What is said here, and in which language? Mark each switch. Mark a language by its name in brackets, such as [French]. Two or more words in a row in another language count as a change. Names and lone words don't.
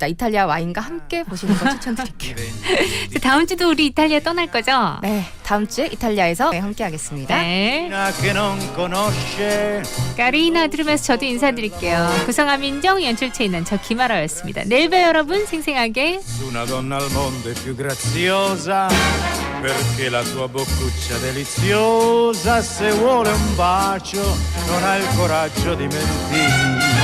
[Korean] 이탈리아 와인과 함께 보시는 거 추천드릴게요. 다음 주도 우리 이탈리아 떠날 거죠? 네, 다음 주에 이탈리아에서 함께 하겠습니다. 네. 까리나 들으면서 저도 인사드릴게요. 구성함 인정, 연출체 있는 저 김아라였습니다. 내일 봬요 여러분. 생생하게. [Italian] Una donna al mondo è più graziosa perché la sua boccuccia deliziosa se vuole un bacio non ha il coraggio di mentire.